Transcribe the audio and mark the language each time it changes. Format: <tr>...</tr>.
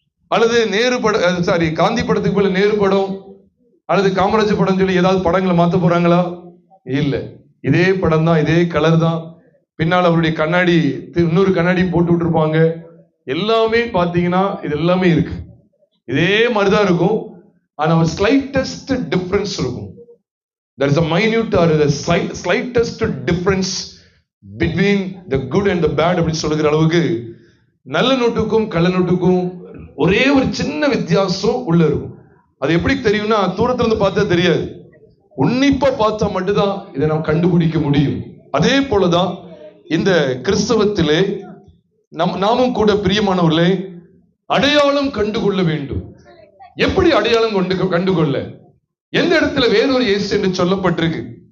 <ta>அல்லது நேரு படம், சாரி காந்தி படத்துக்கு போல நேரு படம் அல்லது காமராஜர் படம் சொல்லி ஏதாவது படங்களை மாத்த போறாங்களா? இல்ல. இதே படம் தான், இதே கலர் தான். பின்னால் அவருடைய கண்ணாடி, இன்னொரு கண்ணாடி போட்டு விட்டுருப்பாங்க. எல்லாமே பாத்தீங்கன்னா இது எல்லாமே இருக்கு, இதே மாதிரிதான் இருக்கும். ஆனா ஒரு</ta> <en>slightest difference</en> <ta>இருக்கும்.</ta> <en>There is a minute or the slightest difference between the good and the bad</en> <ta>அப்படின்னு சொல்லுகிற அளவுக்கு நல்ல நோட்டுக்கும் கள்ள நோட்டுக்கும் ஒரே ஒரு சின்ன வித்தியாசம் உள்ள இருக்கும். அது எப்படி தெரியும்னா, தூரத்துல இருந்து பார்த்தா தெரியாது, உன்னிப்பா பார்த்தா மட்டும்தான் இதை நாம் கண்டுபிடிக்க முடியும். அதே போலதான் இந்த கிறிஸ்தவத்திலே நாமும் கூட பிரியமானவர்களே அடையாளம் கண்டுகொள்ள வேண்டும். எப்படி அடையாளம் கண்டுகொள்ள? எந்த இடத்துல வேறொரு இயேசு என்று சொல்லப்பட்டிருக்கு?</ta>